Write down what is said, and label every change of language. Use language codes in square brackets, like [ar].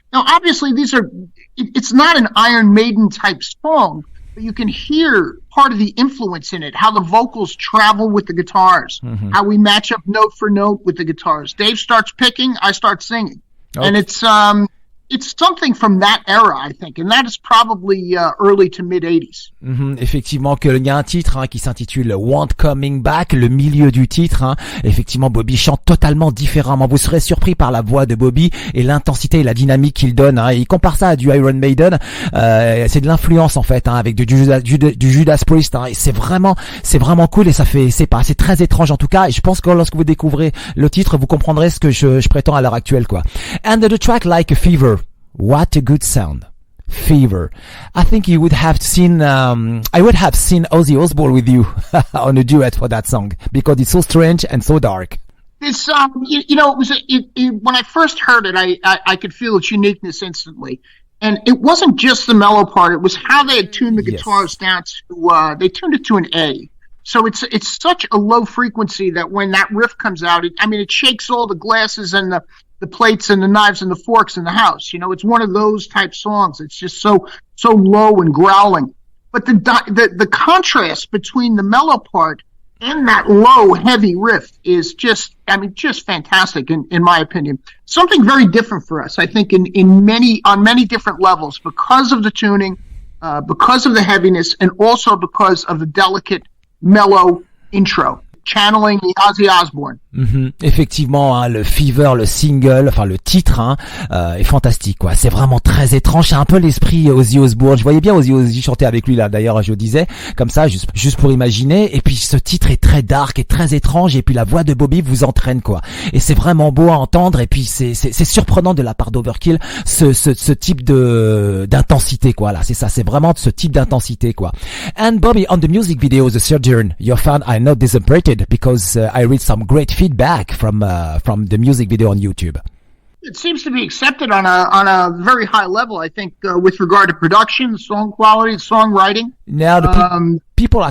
[en] Now, obviously, it's not an Iron Maiden type song, but you can hear part of the influence in it, how the vocals travel with the guitars, how we match up note for note with the guitars. Dave starts picking, I start singing. Okay. And it's something from that era, I think, and that is probably early to mid-80s. [fr] Effectivement, qu'il y a un titre qui s'intitule Want Coming Back, le milieu du titre. Effectivement, Bobby chante totalement différemment. Vous serez surpris par la voix de Bobby et l'intensité et la dynamique qu'il donne. Il compare ça à du Iron Maiden. C'est de l'influence en fait, avec du Judas Priest. Et c'est vraiment cool et c'est très étrange en tout cas. Et je pense que lorsque vous découvrez le titre, vous comprendrez ce que je prétends à l'heure actuelle, quoi. [en] And the track Like a Fever. What a good sound. Fever. I think I would have seen Ozzy Osbourne with you on a duet for that song because it's so strange and so dark. This when I first heard it, I could feel its uniqueness instantly. And it wasn't just the mellow part, it was how they had tuned the guitars down to, they tuned it to an A. So it's such a low frequency that when that riff comes out, it shakes all the glasses and the plates and the knives and the forks in the house. It's one of those type songs. It's just so low and growling. But the contrast between the mellow part and that low, heavy riff is just fantastic in my opinion. Something very different for us, I think, on many different levels because of the tuning, because of the heaviness, and also because of the delicate, mellow intro. Channeling the Ozzy Osbourne. [fr] Effectivement, le Fever, le single, enfin le titre, est fantastique, quoi. C'est vraiment très étrange. C'est un peu l'esprit Ozzy Osbourne. Je voyais bien Ozzy chanter avec lui là. D'ailleurs, je disais comme ça, juste pour imaginer. Et puis ce titre est très dark et très étrange. Et puis la voix de Bobby vous entraîne, quoi. Et c'est vraiment beau à entendre. Et puis c'est surprenant de la part d'Overkill ce type d'intensité, quoi. Là, c'est ça. C'est vraiment ce type d'intensité, quoi. [en] And Bobby, on the music video, The Surgeon, your fan are not disappointed. Because I read some great feedback from the music video on YouTube. It seems to be accepted on a very high level, I think, with regard to production, song quality, songwriting. Now people are